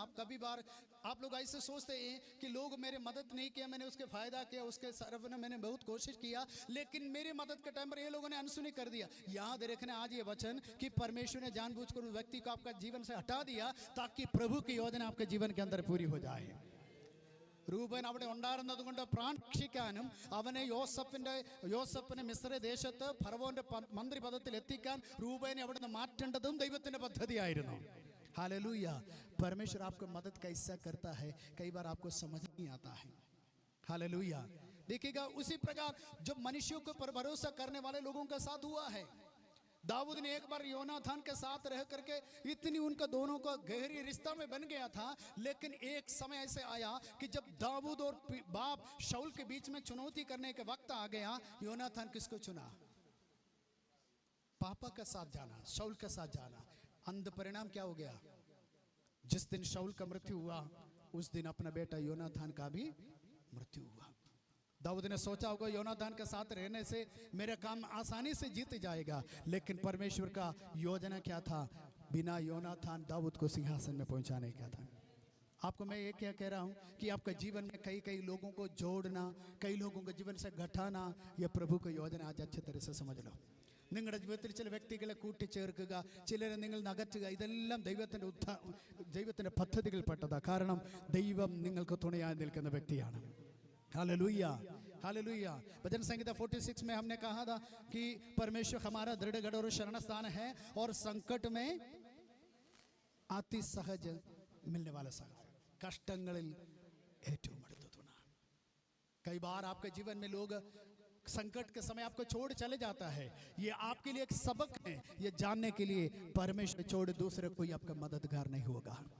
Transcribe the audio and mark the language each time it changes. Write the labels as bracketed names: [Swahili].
[Hindi] आप कभी बार आप लोग ऐसे सोचते हैं कि लोग मेरे मदद नहीं किया, मैंने उसके फायदा किया, उसके सरफ ने मैंने बहुत कोशिश किया, लेकिन मेरी मदद के टाइम पर ये लोगों ने अनसुनी कर दिया। याद रखना आज ये वचन कि परमेश्वर ने जानबूझकर उस व्यक्ति को आपका जीवन से हटा दिया ताकि प्रभु की योजना आपके जीवन के अंदर पूरी हो जाए। [Malayalam] റൂബൻ അവിടെ ഉണ്ടായിരുന്നതുകൊണ്ട് പ്രാൺ രക്ഷിക്കാനും അവനെ യോസഫിനെ മിസ്ര ദേശത്ത് ഫറവോന്റെ മന്ത്രിപദത്തിൽ എത്തിക്കാൻ റൂബനെ അവിടുന്ന് മാറ്റേണ്ടതും ദൈവത്തിന്റെ പദ്ധതിയായിരുന്നു। [Hindi] हालेलुया। परमेश्वर आपको मदद कैसा करता है, कई बार आपको समझ नहीं आता है। हालेलुया। देखिएगा उसी प्रकार जो मनुष्यों के पर भरोसा करने वाले लोगों के साथ हुआ है। दाऊद ने एक बार योनाथान के साथ रह करके इतनी उनका दोनों का गहरी रिश्ता में बन गया था, लेकिन एक समय ऐसे आया कि जब दाऊद और बाप शाऊल के बीच में चुनौती करने के वक्त आ गया, योनाथान किसको चुना, पापा के साथ जाना, शाऊल के साथ जाना। अंत परिणाम क्या हो गया, जिस दिन शाऊल का मृत्यु हुआ उस दिन अपना बेटा योनाथान का भी मृत्यु हुआ। दाऊद ने सोचा होगा योनाथान के साथ रहने से मेरा काम आसानी से जीत जाएगा, लेकिन परमेश्वर का योजना क्या था, बिना योनाथान दाऊद को सिंहासन में पहुंचाने का था। आपको मैं ये क्या कह रहा हूं कि आपका जीवन में कई लोगों को जोड़ना, कई लोगों को जीवन से घटाना, यह प्रभु की योजना आज अच्छे तरह से समझ लो। [Malayalam] നിങ്ങളുടെ ജീവിതത്തിൽ ചില വ്യക്തികളെ കൂട്ടിച്ചേർക്കുക, ചിലരെ നിങ്ങൾ നകറ്റുക, ഇതെല്ലാം ദൈവത്തിൻ്റെ പദ്ധതികൾപ്പെട്ടതാണ്. കാരണം ദൈവം നിങ്ങൾക്ക് തുണയായി നിൽക്കുന്ന വ്യക്തിയാണ്. [Hindi] Hallelujah, hallelujah. भजन संहिता 46 में हमने कहा था कि परमेश्वर हमारा दृढ़ गढ़ और शरण स्थान है और संकट में अति सहज मिलने वाला सहारा, [Malayalam] कष्टങ്ങളിൽ ഏറ്റവും അടുത്ത തുണ। [Hindi] कई बार आपके जीवन में लोग संकट के समय आपको छोड़ चले जाता है, ये आपके लिए एक सबक है, ये जानने के लिए परमेश्वर छोड़ दूसरे कोई आपका मददगार नहीं होगा।